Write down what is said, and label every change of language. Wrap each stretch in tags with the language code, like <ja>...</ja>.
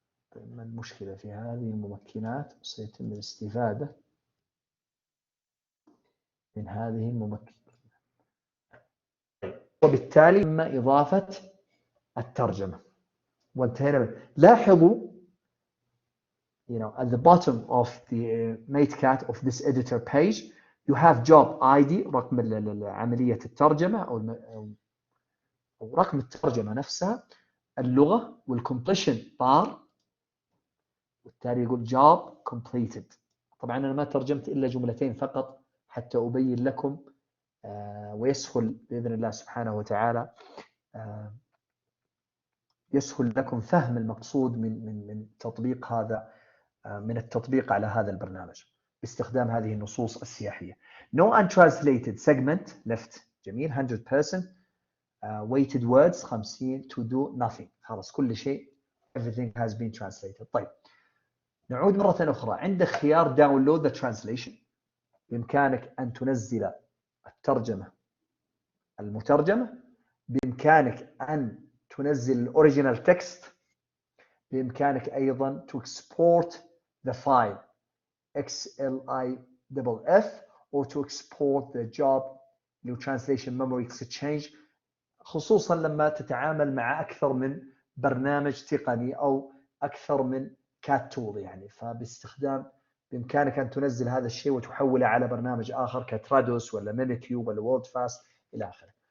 <ar>طيب ما المشكلة في هذه الممكنات؟ سيتم الاستفادة من هذه الممكنات، وبالتالي تم إضافة الترجمة. وانتهينا. لاحظوا</ar> <en>at the bottom of the Matecate of this editor page you have job ID</en> <ar>رقم عملية الترجمة أو رقم الترجمة نفسها، اللغة</ar> <en>والcompletion bar،</en> <ar>والتالي يقول</ar> <en>job completed.</en> <ar>طبعا أنا ما ترجمت إلا جملتين فقط حتى أبين لكم ويسهل بإذن الله سبحانه وتعالى يسهل لكم فهم المقصود من تطبيق هذا، من التطبيق على هذا البرنامج باستخدام هذه النصوص السياحية.</ar> <en>No untranslated segment left.</en> <ar>جميل.</ar> <en>100% weighted words 50 to do nothing.</en> <ar>خلاص كل شيء</ar> <en>everything has been translated.</en> <ar>طيب نعود مرة أخرى. عندك خيار</ar> <en>download the translation.</en> <ar>بإمكانك أن تنزل الترجمة المترجمة، بإمكانك أن تنزل الأوريجينال تكست، بإمكانك أيضا</ar> <en>to export the file XLIFF or to export the job new translation memory exchange،</en> <ar>خصوصا لما تتعامل مع أكثر من برنامج تقني أو أكثر من كات تول يعني، فباستخدام بإمكانك أن تنزل هذا الشيء وتحوله على برنامج آخر كترادوس ولا مينيتيوب ولا وورد فاست إلى آخره.</ar>